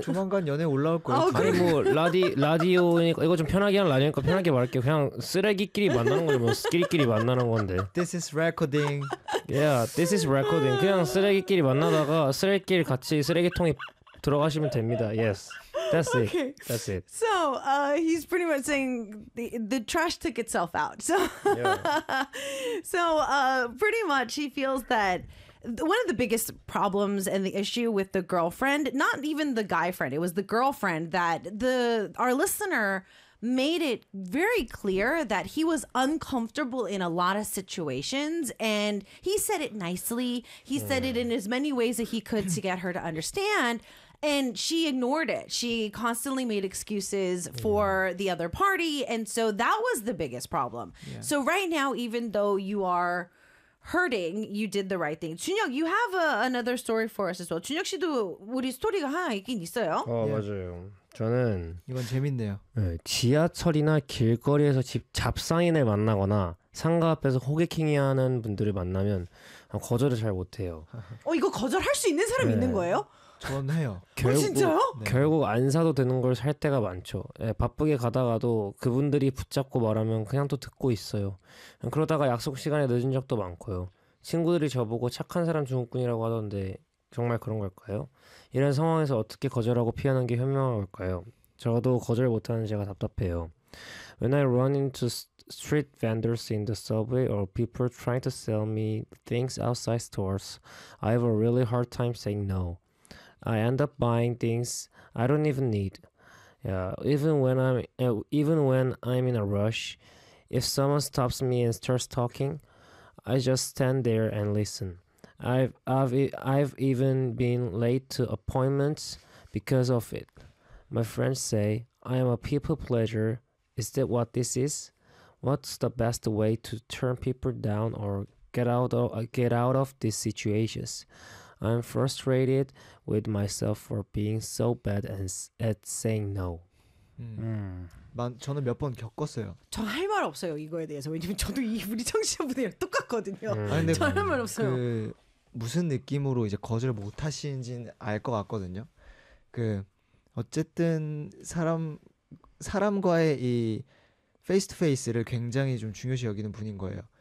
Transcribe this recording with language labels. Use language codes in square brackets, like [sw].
[ko] 조만간 연애 올라올 거예요. 아니 뭐 라디오니까 이거 좀 편하게 하는 라디오니까 편하게 말할게요. 그냥 쓰레기끼리 만나는 거죠. 뭐 쓰레기끼리 만나는 건데. [en] This is recording. Yeah, this is recording. [ko] 그냥 쓰레기끼리 만나다가 쓰레기끼리 같이 쓰레기통에 들어가시면 됩니다. [en] Yes. That's okay. It. That's it. So, he's pretty much saying the trash took itself out. So, yeah. So, pretty much he feels that one of the biggest problems and the issue with the girlfriend, not even the guy friend, it was the girlfriend that our listener made it very clear that he was uncomfortable in a lot of situations, and he said it nicely. He said it in as many ways that he could to get her to understand. And she ignored it. She constantly made excuses for the other party. And so that was the biggest problem. Yeah. So right now, even though you are hurting, you did the right thing. 준혁, you have another story for us as well. [ko] 준혁 씨도 우리 스토리가 하나 있긴 있어요. 맞아요. 저는 이건 재밌네요. 네, 지하철이나 길거리에서 잡상인을 만나거나 상가 앞에서 호객행위하는 분들을 만나면 거절을 잘 못해요. 이거 거절할 수 있는 사람 있는 거예요? 저는 해요. 진짜요? 결국 안 사도 되는 걸 살 때가 많죠. 네, 바쁘게 가다가도 그분들이 붙잡고 말하면 그냥 또 듣고 있어요. 그러다가 약속 시간에 늦은 적도 많고요. 친구들이 저보고 착한 사람 증후군이라고 하던데 정말 그런 걸까요? 이런 상황에서 어떻게 거절하고 피하는 게 현명한 걸까요? 저도 거절 못하는 제가 답답해요. [en] When I run into street vendors in the subway or people trying to sell me things outside stores, I have a really hard time saying no. I end up buying things I don't even need. Yeah, even when I'm in a rush, if someone stops me and starts talking, I just stand there and listen. I've even been late to appointments because of it. My friends say, I am a people pleaser. Is that what this is? What's the best way to turn people down or get out of these situations? I'm frustrated with myself for being so bad at saying no. [ko] 저는 몇 번 겪었어요. 저 할 말 없어요 이거에 대해서. 왜냐면 저도 우리 청취자분들이랑 똑같거든요. 저 할 말 없어요. 그 무슨 느낌으로 이제 거절 못 하시는지는 알 것 같거든요. 그 어쨌든 사람과의 이 face to face를 굉장히 좀 중요시 여기는 분인 거예요.